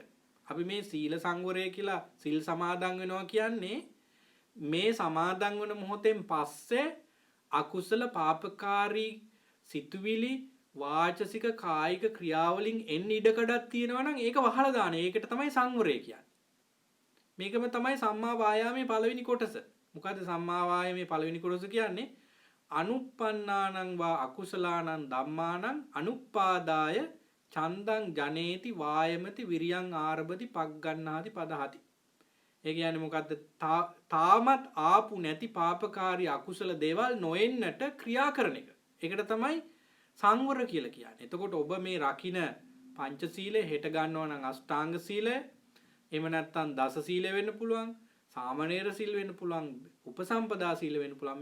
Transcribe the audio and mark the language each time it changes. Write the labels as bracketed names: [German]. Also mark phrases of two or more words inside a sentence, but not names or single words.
[Sinhala] අපි මේ සීල සංවරය කියලා සිල් සමාදන් වෙනවා කියන්නේ මේ සමාදන් වන මොහොතෙන් පස්සේ අකුසල පාපකාරී සිතුවිලි වාචසික කායික ක්‍රියාවලින් එන්න ඉඩකඩක් තියෙනවා නම් ඒක වහලා දාන. ඒකට තමයි සංවරය කියන්නේ. මේකම තමයි සම්මා වායාමයේ පළවෙනි කොටස. මොකද සම්මා වායාමයේ පළවෙනි කොටස කියන්නේ [Pali] අනුප්පන්නානං වා අකුසලානං ධම්මානං අනුප්පාදාය චන්දං ජනේති වායමති විරියං ආරභති පග්ගණ්ණාති පදහති. [Sinhala] ඒ කියන්නේ මොකද්ද? තාමත් ආපු නැති පාපකාරී අකුසල දේවල් නොෙන්නට ක්‍රියා කරන එක. ඒකට තමයි සංවර කියලා කියන්නේ. එතකොට ඔබ මේ රකින්න පංචශීලය හෙට ගන්නවා නම් අෂ්ටාංග සීලය, එහෙම නැත්නම් දස සීලය වෙන්න පුළුවන්, සාමණේර සීල වෙන්න පුළුවන්, උපසම්පදා සීල වෙන්න පුළුවන්.